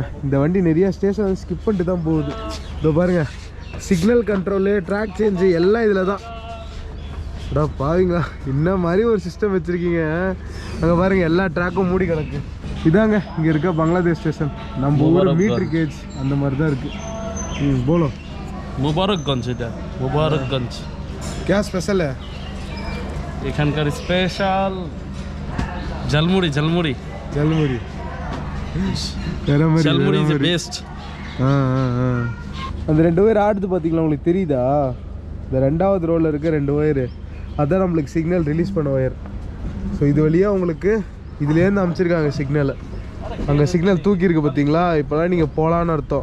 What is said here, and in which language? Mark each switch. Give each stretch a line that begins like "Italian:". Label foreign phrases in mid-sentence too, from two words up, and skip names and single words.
Tamil: இந்த வண்டி நிறையா
English: station skip
Tamil: பண்ணிட்டு தான் போகுது. இதோ பாருங்கள்,
English: signal control, track change
Tamil: எல்லாம் இதில் தான். அடா பாருங்களா, இந்த மாதிரி ஒரு சிஸ்டம் வச்சுருக்கீங்க. அங்கே பாருங்கள், எல்லா ட்ராக்கும் மூடி கிடக்கு. இதாங்க இங்கே இருக்க பங்களாதேஷ் ஸ்டேஷன். நம்ம ஊர்
English: meter gauge
Tamil: அந்த மாதிரி தான் இருக்குது. போலோ
Bangla: মুবারকগঞ্জ, এটা মুবারকগঞ্জ।
Hindi: क्या স্পেশাল है?
Bangla: এখানকার স্পেশাল ঝালমুড়ি।
English: ঝালমুড়ি ঝালমুড়ি is best.
Tamil: அந்த 2 ஒயர் ஆடுது பார்த்தீங்களா, உங்களுக்கு தெரியுதா? இந்த 2வது ரோவில் இருக்க 2 ஒயரு அதான் நம்மளுக்கு
English: signal release
Tamil: பண்ண ஒயர். ஸோ இது வழியாக உங்களுக்கு இதுலேருந்து அமைச்சிருக்காங்க சிக்னலை. அங்கே சிக்னல் தூக்கியிருக்கு பார்த்தீங்களா, இப்போலாம் நீங்கள் போகலான்னு அர்த்தம்.